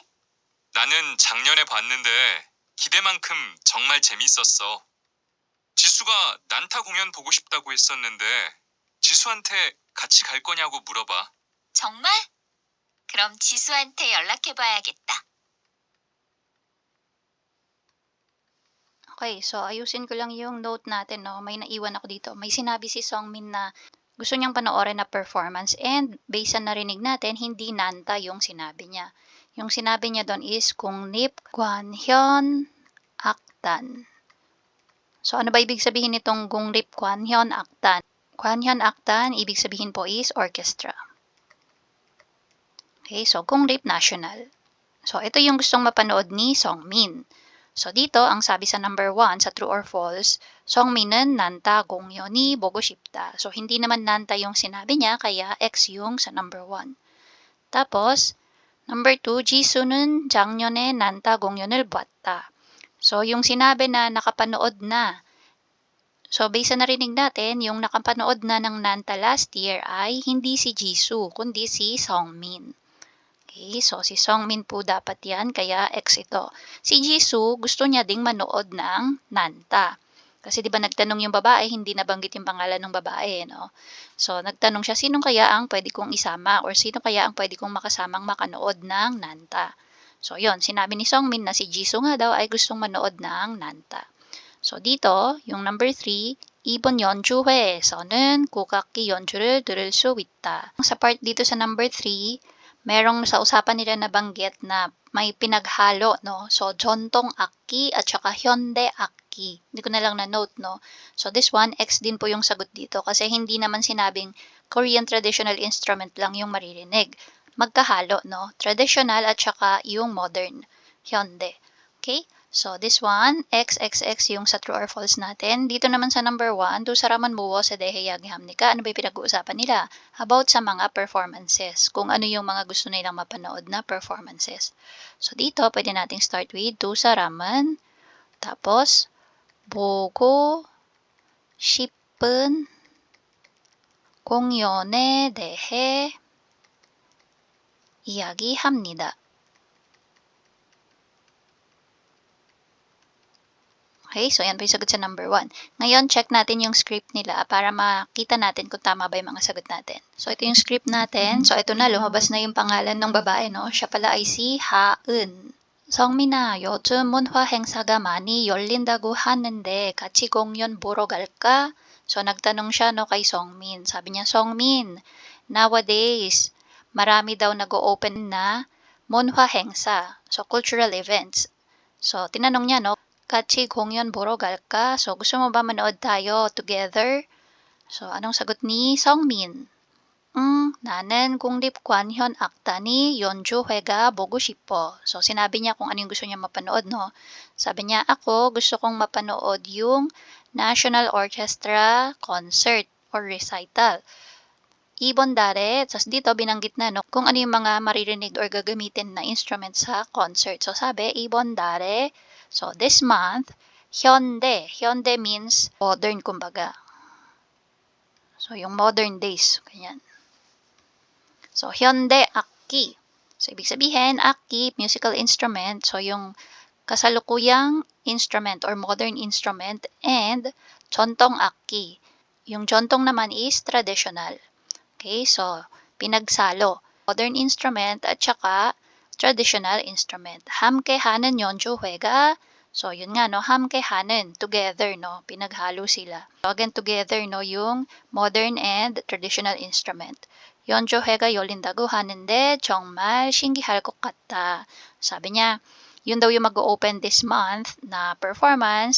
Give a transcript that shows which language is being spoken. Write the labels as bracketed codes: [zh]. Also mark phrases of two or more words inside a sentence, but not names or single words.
[ko] 나는 작년에 봤는데 기대만큼 정말 재밌었어. 지수가 난타 공연 보고 싶다고 했었는데 지수한테 같이 갈 거냐고 물어봐. 정말? 그럼 지수한테 연락해봐야겠다. [tl] Okay, so ayusin ko lang yung note natin, no? May naiwan ako dito. May sinabi si Songmin na gusto niyang panoorin na [en] performance and based [tl] sa narinig natin, hindi Nanta yung sinabi niya. Yung sinabi niya doon is [ko] 국립 관현 악단. [tl] So ano ba ibig sabihin nitong [ko] 국립 관현 악단? 관현 악단, [tl] ibig sabihin po [en] is orchestra. [tl] Okay, so 국립 national. So ito yung gustong mapanood ni Songmin. So dito, ang sabi sa number 1, sa [en] true or false, [ko] 성민은 난타 공연이 보고 싶다. [tl] So hindi naman Nanta yung sinabi niya, kaya X yung sa number 1. Tapos, number 2, [ko] 지수는 작년에 난타 공연을 봤다. [tl] So yung sinabi na nakapanood na. So based sa narinig natin, yung nakapanood na ng Nanta [en] last year [tl] ay hindi si Jisoo, kundi si Songmin. Okay, so si Songmin po dapat yan, kaya X ito. Si Jisoo, gusto niya ding manood ng Nanta. Kasi di ba nagtanong yung babae, hindi nabanggit yung pangalan ng babae, no? So nagtanong siya, sino kaya ang pwede kong isama or sino kaya ang pwede kong makasamang makanood ng Nanta? So yon, sinabi ni Songmin na si Jisoo nga daw ay gustong manood ng Nanta. So dito, yung number 3, [ko] 이번 연주회에서는 국악기 연주를 들을 수 있다. [tl] Sa part dito sa number 3, merong sa usapan nila nabanggit na may pinaghalo, no? So, [ko] 전통 악기 [tl] at saka [ko] 현대 악기. [tl] Hindi ko na lang na-note, no? [en] So, this one, [tl] X din po yung sagot dito kasi hindi naman sinabing [en] Korean traditional instrument [tl] lang yung maririnig. Magkahalo, no? Traditional at saka yung modern, hyundai. Okay? [en] So, this one, [tl] XXX yung sa [en] true or false [tl] natin. Dito naman sa number 1, [ko] 두 사람은 무엇에 대해 이야기합니까? [tl] Ano ba yung pinag-uusapan nila? About sa mga performances. Kung ano yung mga gusto nilang mapanood na performances. So, dito, pwede nating [en] start with [ko] 두 사람은, [tl] tapos, [ko] 보고 싶은 공연에 대해 이야기합니다. [tl] Okay, so yan po yung sagot sa number 1. Ngayon, check natin yung script nila para makita natin kung tama ba yung mga sagot natin. So, ito yung script natin. So, ito na, lumabas na yung pangalan ng babae, no? Siya pala ay si 하은. [ko] 성민아, 요즘 문화 행사가 많이 열린다고 하는데 같이 공연 보러 갈까? [tl] So, nagtanong siya, no, kay Songmin. Sabi niya, Songmin, nowadays, marami daw nag-o-open na [ko] 문화 행사. [tl] So, [en] cultural events. [tl] So, tinanong niya, no, [ko] 같이 공연 보러 갈까? [tl] So, gusto mo ba manood tayo together? So, anong sagot ni Songmin? [ko] 나는 국립관 현 악단이 연주회가 보고 싶어. [tl] So, sinabi niya kung ano yung gusto niya mapanood, no? Sabi niya, ako gusto kong mapanood yung [en] National Orchestra concert or recital. [tl] Ibon dare, tapos dito binanggit na no, kung ano yung mga maririnig or gagamitin na instrument sa concert. So sabi, ibon dare. [en] So this month, [tl] Hyundai. Hyundai means modern kumbaga. So yung modern days, ganyan. So [ko] 현대 악기. [tl] So ibig sabihin, akki, musical instrument. So yung kasalukuyang [en] instrument or modern instrument and [ko] 전통 악기. [tl] Yung chontong naman is traditional. Okay, so pinagsalo. [en] Modern instrument at saka traditional instrument. [ko] 함께하는 연주회가 [tl] so yun nga no, 함께하는 together no, pinaghalo sila. So again together no yung [en] modern and traditional instrument. [ko] 연주회가 열린다고 하는데 정말 신기할 것 같다. [tl] Sabi niya, yun daw yung mag-open [en] this month [tl] na performance.